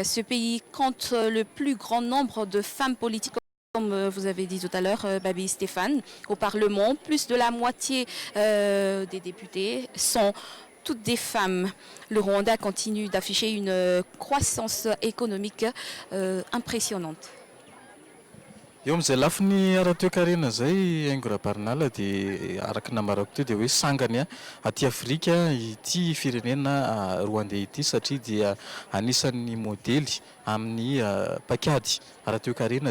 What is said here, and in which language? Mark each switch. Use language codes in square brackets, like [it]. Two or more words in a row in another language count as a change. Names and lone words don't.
[fr] Ce pays compte le plus grand nombre de femmes politiques, comme vous avez dit tout à l'heure, Babi Stéphane, au Parlement. Plus de la moitié des députés sont toutes des femmes. Le Rwanda continue d'afficher une croissance économique impressionnante. [mg] Eo amin'izay lafiny ara-toekarena zay haingo rahabarinala dia araka namarako teo dia hoe sangany aty Afrika ity firenena rwandais ity satria dia anisan'ny modely amin'ny pakady ara-toekarena